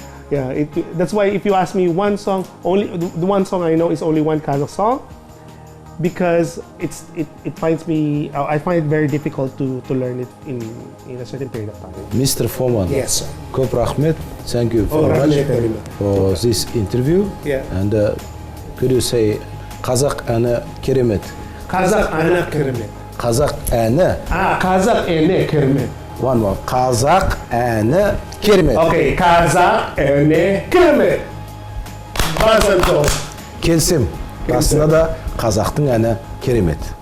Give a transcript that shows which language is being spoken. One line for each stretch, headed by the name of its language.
English: Yeah, that's why if you ask me one song, only the one song I know is only one Kazakh song, because it finds me. I find it very difficult to learn it in a certain period of time. Mr. Фоман. Yes, sir.
Kazakh: Көп рахмет.
English: Thank you very much for this interview. Yeah. And could you say Kazakh
Kazakh: әні керемет? Kazakh әні керемет. Kazakh әні. Kazakh әні керемет.
English: One more.
Kazakh: Kazakh әні керемет. Okay, Kazakh әні керемет. Келсем. Расында да қазақтың әні керемет.